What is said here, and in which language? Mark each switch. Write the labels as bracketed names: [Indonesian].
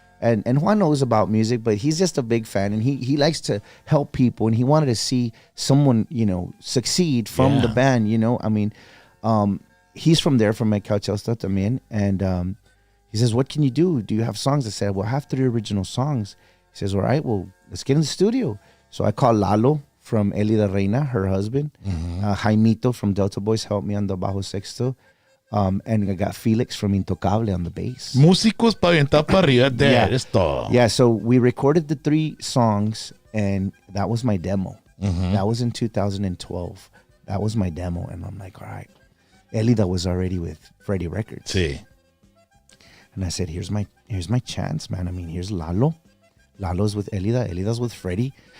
[English] And Juan knows about music, but he's just a big fan, and he likes to help people, and he wanted to see someone, you know, succeed from the band, you know. I mean, he's from there, from McAllen también, and he says, what can you do? Do you have songs? I said, well, I have 3 original songs. He says, all right, well, let's get in the studio. So I called Lalo from Elida Reina, her husband. Jaimito from Delta Boys helped me on the bajo sexto. And I got Felix from Intocable on the bass. [Spanish] Músicos para aventar para arriba de esto. [English] Yeah, so we recorded the 3 songs, and that was my demo. That was in 2012. That was my demo, and I'm like, all right. Elida was already with Freddie Records. [Spanish] Sí. [English] And I said, here's my chance, man. I mean, here's Lalo. Lalo's with Elida. Elida's with Freddie.